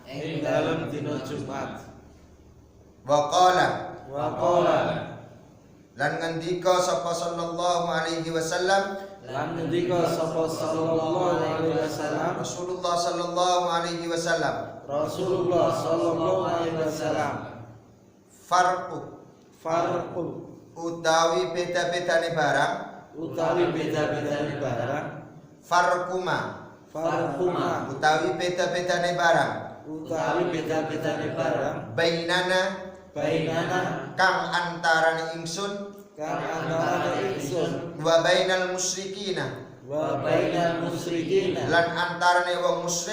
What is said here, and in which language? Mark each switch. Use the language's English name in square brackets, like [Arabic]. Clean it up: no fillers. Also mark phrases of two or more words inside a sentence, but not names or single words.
[Arabic] وقال [Javanese] lan ngendika sapa [Arabic] صلى الله عليه وسلم. رسول الله صلى الله عليه وسلم. [Javanese] farqu utawi beda-bedane barang farquma utawi beda-bedane barang bainana kang antarane ingsun [Arabic] وبين المشركين [Javanese] lan antarane wong